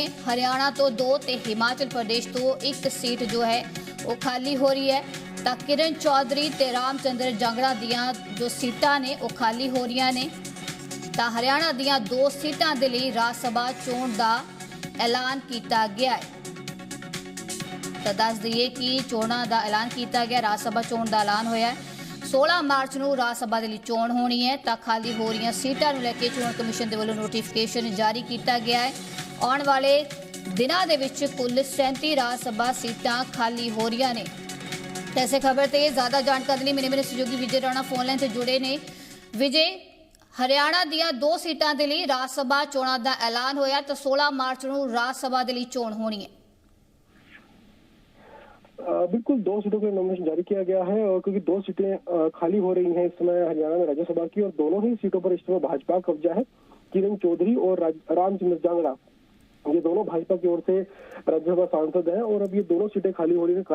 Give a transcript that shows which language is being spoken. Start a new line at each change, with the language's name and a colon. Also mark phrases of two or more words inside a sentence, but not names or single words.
Punjabi: ਹਰਿਆਣਾ ਤੋ 2 ਤੇ ਹਿਮਾਚਲ ਪ੍ਰਦੇਸ਼ ਤੋ 1 ਸੀਟ ਜੋ ਹੈ ਉਹ ਖਾਲੀ ਹੋ ਰਹੀ ਹੈ ਤੋ ਕਿਰਨ ਚੌਧਰੀ ਤੇ ਰਾਮਚੰਦਰ ਜਾਂਗੜਾ ਦੀਆਂ ਜੋ ਸੀਟਾਂ ਨੇ ਉਹ ਖਾਲੀ ਹੋ ਰਹੀ ਨੇ ਤੋ ਹਰਿਆਣਾ ਦੀਆਂ 2 ਸੀਟਾਂ ਦੇ ਲਈ ਰਾਜ ਸਭਾ ਚੋਣ ਦਾ ਐਲਾਨ ਕੀਆ ਗਿਆ ਹੈ ਤੋ ਦੱਸ ਦੇਈਏ ਕਿ ਚੋਣਾਂ ਦਾ ਐਲਾਨ ਕੀਆ ਗਿਆ ਰਾਜ ਸਭਾ ਚੋਣ ਦਾ ਐਲਾਨ ਹੋਇਆ है 16 मार्च ਨੂੰ ਰਾਜ ਸਭਾ ਦੇ ਲਈ ਚੋਣ ਹੋਣੀ ਹੈ ਤਾਂ ਖਾਲੀ ਹੋ ਰਹੀਆਂ ਸੀਟਾਂ ਨੂੰ ਲੈ ਕੇ ਚੋਣ ਕਮਿਸ਼ਨ ਦੇ ਵੱਲੋਂ ਨੋਟੀਫਿਕੇਸ਼ਨ ਜਾਰੀ ਕੀਤਾ ਗਿਆ ਹੈ ਆਉਣ ਵਾਲੇ ਦਿਨਾਂ ਦੇ ਵਿੱਚ ਕੁੱਲ 37 ਰਾਜ ਸਭਾ ਸੀਟਾਂ ਖਾਲੀ ਹੋ ਰਹੀਆਂ ਨੇ ਐਸੇ ਖਬਰ ਤੇ ਜ਼ਿਆਦਾ ਜਾਣਕਾਰੀ ਲਈ ਮੇਰੇ ਸਹਿਯੋਗੀ ਵਿਜੇ ਰਾਣਾ ਫੋਨ ਲਾਈਨ ਤੇ ਜੁੜੇ ਨੇ ਵਿਜੇ ਹਰਿਆਣਾ ਦੀਆਂ 2 ਸੀਟਾਂ ਦੇ ਲਈ ਰਾਜ ਸਭਾ ਚੋਣਾਂ ਦਾ ਐਲਾਨ ਹੋਇਆ ਤਾਂ 16 ਮਾਰਚ ਨੂੰ ਰਾਜ ਸਭਾ ਦੇ ਲਈ ਚੋਣ ਹੋਣੀ ਹੈ
Hindi: बिल्कुल 2 सीटों के लिए नॉमिनेशन जारी किया गया है और क्योंकि 2 सीटें खाली हो रही हैं इस समय हरियाणा में राज्यसभा की और दोनों ही सीटों पर इस समय भाजपा का कब्जा है। किरण चौधरी और रामचंद्र जांगड़ा ये दोनों भाजपा की ओर से राज्यसभा सांसद हैं और अब ये दोनों सीटें खाली हो रही हैं।